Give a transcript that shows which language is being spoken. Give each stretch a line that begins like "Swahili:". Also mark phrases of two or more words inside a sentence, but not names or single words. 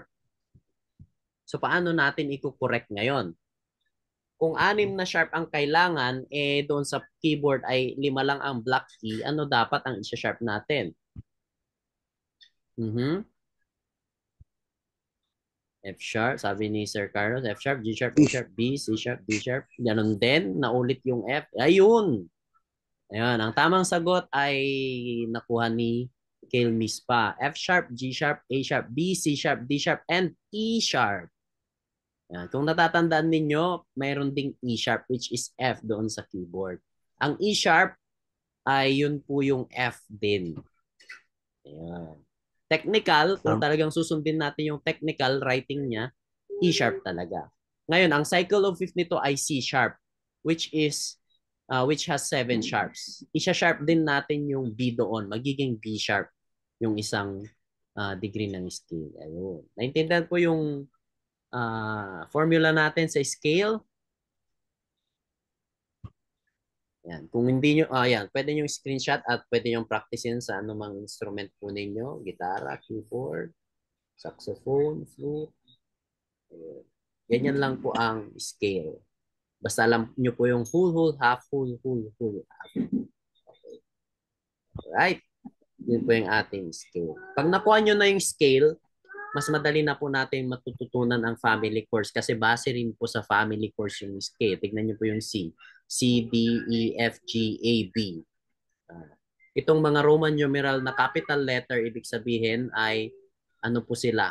Filipino: So paano natin i-correct ngayon? Kung 6 na sharp ang kailangan, doon sa keyboard ay 5 lang ang
English: black key,
Filipino: ano dapat ang isa-sharp natin?
English: F sharp,
Filipino: sabi ni Sir Carlos,
English: F sharp, G sharp, A sharp, B, C sharp, D sharp.
Filipino: Ganon din, naulit yung F. Ayun! Ayun, ang tamang sagot ay nakuha ni Kale Mispa.
English: F sharp, G sharp, A sharp, B, C sharp, D sharp, and E sharp.
Filipino: Yan. Kung natatandaan ninyo, mayroon ding
English: E sharp which is F
Filipino: doon sa keyboard. Ang
English: E sharp
Filipino: ay yun po yung F din. Ayan. Technical, kung talagang susundin natin yung
English: technical writing
Filipino: niya,
English: E sharp talaga.
Filipino: Ngayon, ang
English: cycle of fifth
Filipino: nito ay
English: C sharp which has 7 sharps.
Filipino: Isa-sharp din natin yung B doon. Magiging
English: B sharp
Filipino: yung isang degree ng scale. Ayun. Naintindihan po yung formula natin sa scale. Yan. Kung hindi nyo, yan, pwede nyo screenshot at pwede nyo practicein sa anumang instrument po ninyo. Gitara, keyboard, saxophone, flute. Ayun. Ganyan lang po ang scale. Basta alam nyo po yung
English: whole, half, whole, half. Okay. Alright.
Filipino: Yun po yung ating scale. Pag nakuha nyo na yung scale, mas madali na po natin matututunan ang
English: family chords
Filipino: kasi base rin po sa
English: family chords
Filipino: yung scale. Tignan nyo po yung C. C, D, E, F, G, A, B. Itong mga
English: Roman numeral
Filipino: na
English: capital letter,
Filipino: ibig sabihin ay ano po sila?